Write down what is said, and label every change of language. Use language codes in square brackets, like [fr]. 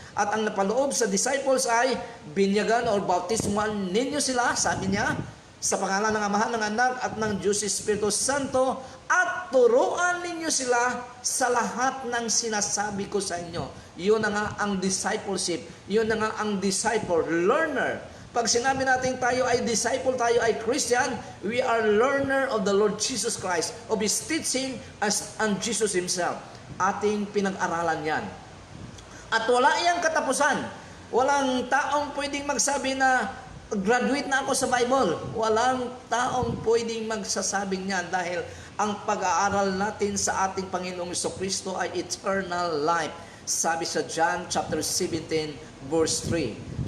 [tl] At ang napaloob sa disciples ay binyagan or bautismuhan ninyo sila, sabi niya, sa pangalan ng Ama, ng Anak at ng Diyos Espiritu Santo, at turuan ninyo sila sa lahat ng sinasabi ko sa inyo. Yun na nga ang discipleship. Yun na nga ang disciple, learner. Pag sinabi natin tayo ay disciple, tayo ay Christian, [en] we are learner of the Lord Jesus Christ, of His teaching and Jesus Himself. [tl] Ating pinag-aralan yan. At wala iyang katapusan. Walang taong pwedeng magsabi na graduate na ako sa Bible. Walang taong pwedeng magsasabing niyan dahil ang pag-aaral natin sa ating Panginoong Jesucristo ay eternal life. Sabi sa John chapter 17 verse 3.